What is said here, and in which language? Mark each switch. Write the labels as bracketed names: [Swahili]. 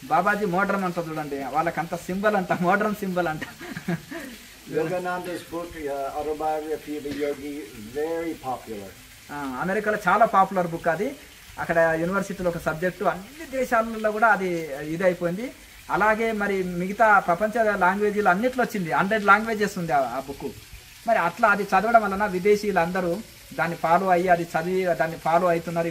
[Telugu] Babaji modern అంట చూడండి, వాళ్ళకంత సింబల్ అంట, మోడ్రన్ సింబల్ అంట. [English] Yogananda's book, Autobiography of a Yogi, very popular. [Telugu] అమెరికాలో చాలా పాపులర్ బుక్ అది. అక్కడ యూనివర్సిటీలో ఒక సబ్జెక్టు, అన్ని దేశాలలో కూడా అది ఇది అయిపోయింది. అలాగే మరి మిగతా ప్రపంచ లాంగ్వేజీలు అన్నిట్లో వచ్చింది. 100 లాంగ్వేజెస్ ఉంది ఆ బుక్. మరి అట్లా అది చదవడం వలన విదేశీయులు అందరూ దాన్ని ఫాలో అయ్యి అది చదివి దాన్ని ఫాలో అవుతున్నారు.